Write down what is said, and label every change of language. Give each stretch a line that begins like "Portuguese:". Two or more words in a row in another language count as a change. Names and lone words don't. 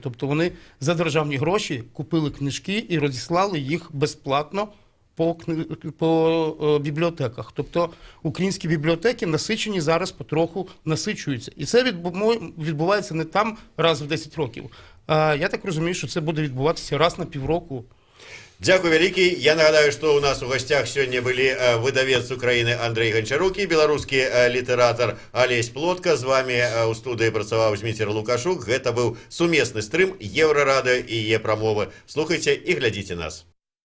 Ukrainian: Тобто вони за державні гроші купили книжки і розіслали їх безплатно по бібліотеках. Тобто українські бібліотеки насичені зараз потроху насичуються. І це відбувається не там раз в 10 років. А я так розумію, що це буде відбуватися раз на півроку.
Belarusian: Дякую вялікі. Я нагадаю, што у нас у гасцях сёння былі выдавец Украіны Андрей Гончарук і беларускі літаратар Алесь Плотка. З вами у студыі працаваў Зміцер Лукашук. Гэта быў сумесны стрым Еўрарадыё і Е-прамовы. Слухайце і глядзіце нас.